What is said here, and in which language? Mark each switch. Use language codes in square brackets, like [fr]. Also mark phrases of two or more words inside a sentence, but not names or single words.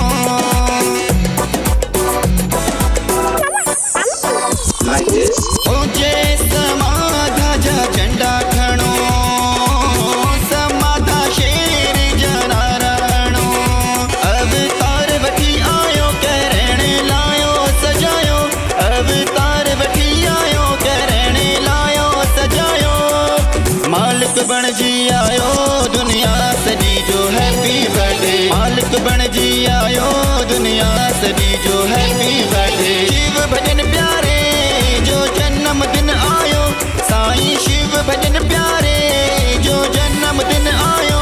[en] Like this. [sd] ओ जय समाधा जा झंडा खणो, समाधा शेर जा नारायणो। अवतार वठी आयो करण लायो सजायो, अवतार वठी आयो करण लायो सजायो। मालिक बणजी आयो दुनिया सॼी जो [en] Happy birthday. [sd] मालिक बणजी आयो दुनिया सॼी जो [en] Happy birthday. [sd] शिव भजन प्यारे जो जन्म दिन आयो, साईं शिव भजन प्यारे जो जन्म दिन आयो।